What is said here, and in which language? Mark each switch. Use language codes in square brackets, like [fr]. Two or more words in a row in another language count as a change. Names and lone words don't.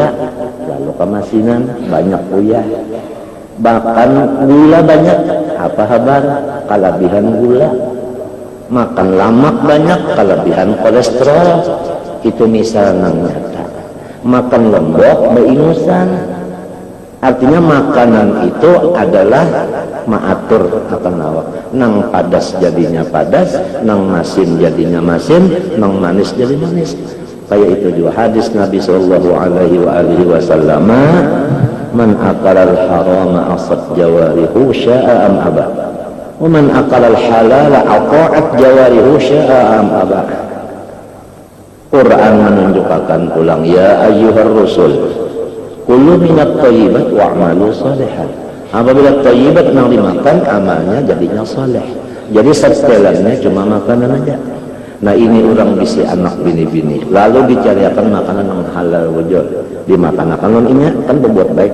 [bjn] Lalu kemasinan banyak uyah. Bahkan gula banyak, apa kabar? Kelebihan gula. Makan lemak banyak, kelebihan kolesterol. Itu misal yang nyata. Makan lombok beinusan, Artinya makanan itu adalah maatur akan awak. Nang padas jadinya padas, nang masin jadinya masin, nang manis jadi manis. Kayak itu juga hadis Nabi [ar] صلى الله عليه وسلم من أكل الحرام عصت جوارحه شاء أم أبى. ومن أكل الحلال أطاعت جوارحه شاء أم أبى. [bjn] Quran menunjukkan ulang, [ar] يا أيها الرسل كلوا من الطيبات واعملوا صالحا. [bjn] Apabila thayyibat yang dimakan, amalnya jadinya saleh. Jadi setelannya cuma makanan aja. Nah ini orang bisi anak bini-bini, lalu dicariakan makanan yang halal wujud, dimakan non inya kan berbuat baik.